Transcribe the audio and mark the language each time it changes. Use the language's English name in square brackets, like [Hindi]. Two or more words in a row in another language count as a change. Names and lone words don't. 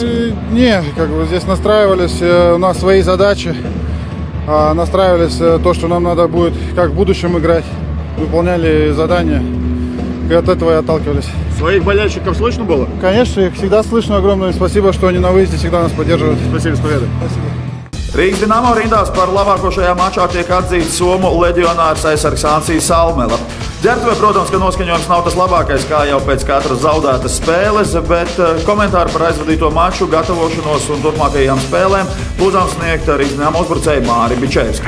[Russian] Не, здесь настраивались, у нас свои задачи. Настраивались то, что нам надо будет как в будущем играть, выполняли задания, и от этого и отталкивались. Своих болельщиков слышно было? Конечно, их всегда слышно. Огромное спасибо, что они на выезде всегда нас поддерживают. Спасибо, с победой. Спасибо. [Latvian] Rīgas Dinamo rindās par labāko šajā mačā tiek atzīts somu leģionārs aizsargs Ansijas Almela. Ģērbtuvē, protams, ka noskaņojums nav tas labākais, kā jau pēc katras zaudētas spēles, bet komentāri par aizvadīto maču, gatavošanos un turpmākajām spēlēm lūdzām sniegt Rīgas Dinamo uzbrucēju Māri Bičevski.